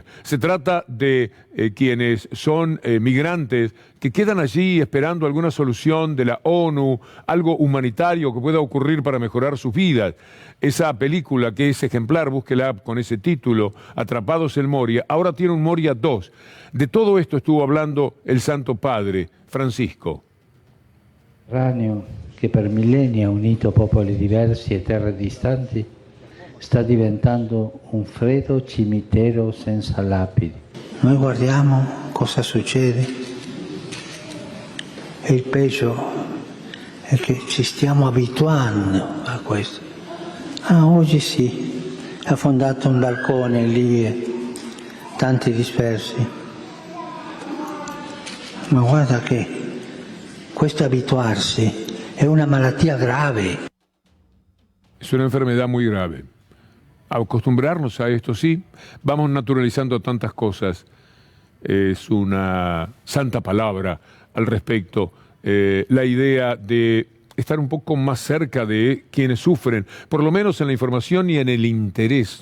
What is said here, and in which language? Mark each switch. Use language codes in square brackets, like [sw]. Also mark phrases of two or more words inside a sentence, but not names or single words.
[es] Se trata de quienes son migrantes que quedan allí esperando alguna solución de la ONU, algo humanitario que pueda ocurrir para mejorar sus vidas. Esa película, que es ejemplar, búsquela con ese título, Atrapados en Moria, ahora tiene un Moria 2. De todo esto estuvo hablando el Santo Padre Francisco. [it] Mediterraneo, che per millenni ha unito popoli diversi e terre distanti, sta diventando un freddo cimitero senza lapidi. Noi guardiamo cosa succede e il peggio è che ci stiamo abituando a questo. Oggi sì, è affondato un balcone lì e tanti dispersi. Ma guarda che questo abituarsi è una malattia grave. [es] Es una enfermedad muy grave. Acostumbrarnos a esto, sí, vamos naturalizando tantas cosas. Es una santa palabra al respecto. La idea de estar un poco más cerca de quienes sufren, por lo menos en la información y en el interés.